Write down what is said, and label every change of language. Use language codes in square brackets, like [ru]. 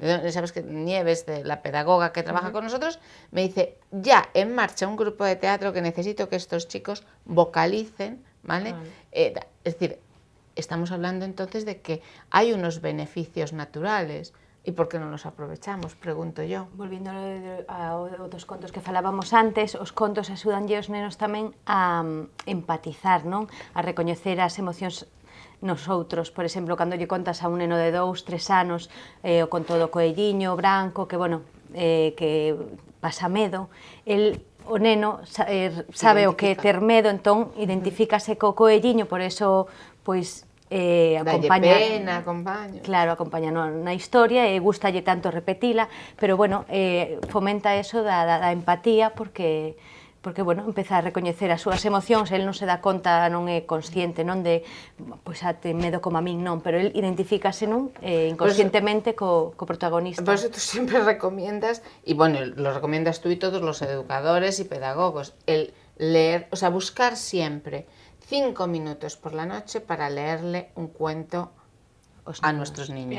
[es] Sabes que Nieves, la pedagoga que trabaja con nosotros, me dice, ya en marcha un grupo de teatro que necesito que estos chicos vocalicen, ¿vale? Es decir, estamos hablando entonces de que hay unos beneficios naturales. [gl] E por que non nos aprovechamos, [es] pregunto yo. [gl] Volvindo aos contos que falábamos antes, os contos axudanlle aos nenos tamén a empatizar, non? A recoñecer as emocións nos outros. Por exemplo, cando lle contas a un neno de 2, 3 anos o conto do coelliño branco, que, bueno, que pasa medo, o neno sabe o que é ter medo, entón identifícase co coelliño, por eso, pois, acompaña, pena, acompaña. Claro, acompaña na historia e gustalle tanto repetila, pero, bueno, fomenta eso da empatía porque, bueno, empeza a recoñecer as súas emocións, el non se dá conta, non é consciente, non de, pois, ten medo como a min, non, pero el identifícase, non, inconscientemente co protagonista. [es] Por eso tú siempre recomiendas, y bueno, lo recomiendas tú y todos los educadores y pedagogos, el leer, o sea, buscar siempre 5 minutos por la noche para leerle un cuento a nuestros niños.